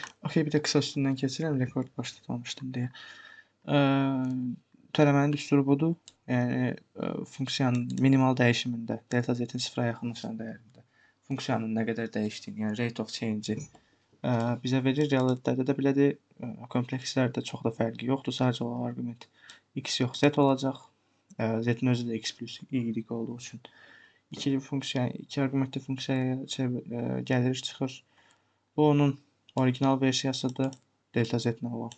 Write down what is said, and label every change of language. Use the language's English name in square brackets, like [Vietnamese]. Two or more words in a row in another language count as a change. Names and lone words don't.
[Azerbaijani] Okey, bir də qısa üstündən keçirəm, rekord başlatmamışdım deyə. Törəmənin düsturu budur. Yəni funksiyanın minimal dəyişimində delta z-in sıfıra yaxınlaşan dəyərində funksiyanın nə qədər dəyişdiyini, yəni [English] rate of change- [Azerbaijani] i bizə verir. Realitetdə də belədir. Komplekslərdə çox da fərqi yoxdur. Sadəcə o arqument x yox z olacaq. Z-in özü də x plus y olduğu üçün iki funksiya, iki arqumentli funksiyaya gəlir, çıxır. Bu onun orijinal versiyasıdır, delta z-nə olan.